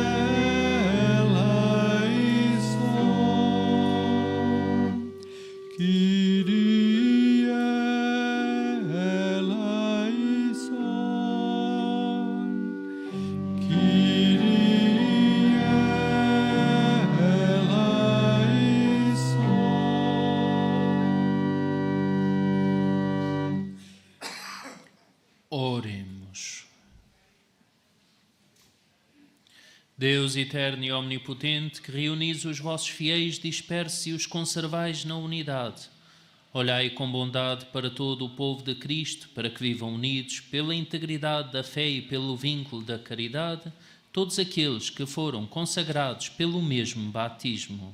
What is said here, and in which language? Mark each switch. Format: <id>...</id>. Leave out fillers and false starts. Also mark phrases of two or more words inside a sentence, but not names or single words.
<el>eleison, Kyrie eleison, Kyrie eleison.</el> <pt>Oremos. Deus eterno e omnipotente, que reunis os vossos fiéis dispersos e os conservais na unidade, olhai com bondade para todo o povo de Cristo, para que vivam unidos pela integridade da fé e pelo vínculo da caridade, todos aqueles que foram consagrados pelo mesmo batismo.</pt>